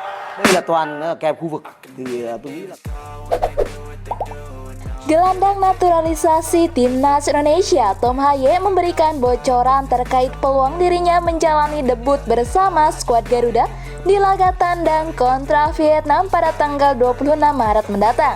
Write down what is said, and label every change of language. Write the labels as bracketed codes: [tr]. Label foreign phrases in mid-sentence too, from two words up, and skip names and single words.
[vi] Đây là toàn kèo khu vực thì tôi nghĩ là [id] Gelandang naturalisasi Timnas Indonesia Tom Haye memberikan bocoran terkait peluang dirinya menjalani debut bersama skuad Garuda di laga tandang kontra Vietnam pada tanggal 26 Maret mendatang.